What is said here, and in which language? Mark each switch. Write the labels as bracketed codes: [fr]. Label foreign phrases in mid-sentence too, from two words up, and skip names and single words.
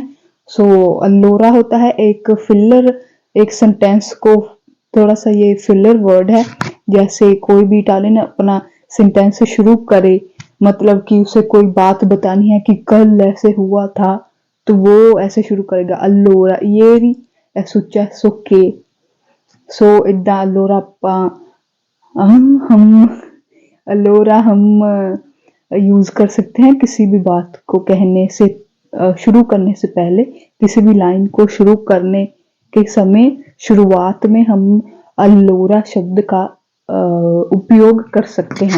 [hi] सो अलोरा होता है एक फिलर, एक सेंटेंस को थोड़ा सा ये फिलर वर्ड है। जैसे कोई भी इटालियन अपना सेंटेंस शुरू करे, मतलब कि उसे कोई बात बतानी है कि कल ऐसे हुआ था, तो वो ऐसे शुरू करेगा अलोरा [it] ieri è successo che। [hi] सो इदा अलोरा हम यूज कर सकते हैं किसी भी बात को कहने से शुरू करने से पहले, किसी भी लाइन को शुरू करने के समय शुरुआत में हम अलोरा शब्द का उपयोग कर सकते हैं।